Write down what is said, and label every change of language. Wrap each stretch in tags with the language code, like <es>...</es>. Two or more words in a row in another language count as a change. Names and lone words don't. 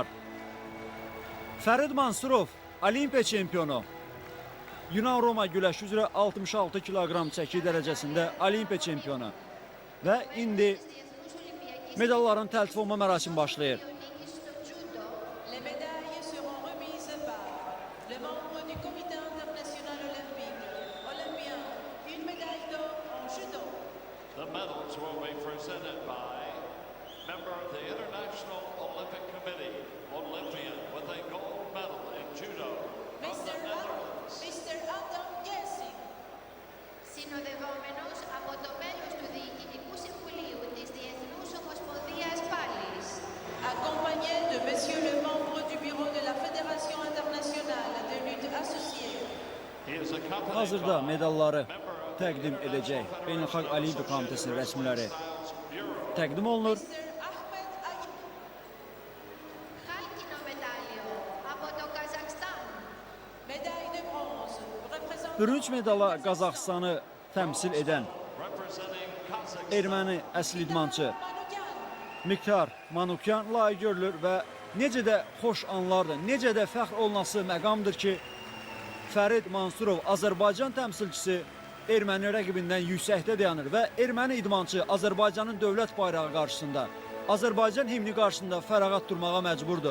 <az>Fərid Mansurov, Olimpiya çempionu. Yunan-Roma güləş üzrə 66 kiloqram çəki dərəcəsində Olimpiya çempionu. Və indi medalların təltif olma mərasimi başlayır.</az> <fr>Les médailles seront remises par le membre du Comité international olympique, olympien, une médaille d'or en judo.</fr> <en>The medals will be presented by member of the International Olympic Committee, Olympian with a gold medal in judo from the Netherlands. Mr. Adam Gessing,</en> <el>Συνοδευόμενος από το μέλος του Διοικητικού Συμβουλίου της Διεθνούς Ομοσπονδίας Πάλης.</el> <fr>accompagné de Monsieur le membre du bureau de la Fédération internationale de lutte associée.</fr> <en>He is accompanied</en> <az>Hazırda</az> <en>by</en> <az>medalları təqdim edəcək Beynəlxalq Olimpiya Komitəsinin rəsmiləri təqdim olunur.</az> <en>Mr. Ahmed Ayib,</en> <el>Χάλκινο μετάλλιο από το Καζακστάν.</el> <fr>médaille de bronze, représentant</fr> <az>Bürünc medala Qazaxıstanı təmsil edən</az> <en>representing Kazakhstan.</en> <az>erməni əsl idmançı Manoukian. Miktar Manukyan layiq görülür və necə də xoş anlardır, necə də fəxr olunası məqamdır ki, Fərid Mansurov, Azərbaycan təmsilçisi erməni rəqibindən yüksəkdə dayanır və erməni idmançı Azərbaycanın dövlət bayrağı qarşısında, Azərbaycan himni qarşısında fərağat durmağa məcburdur.</az>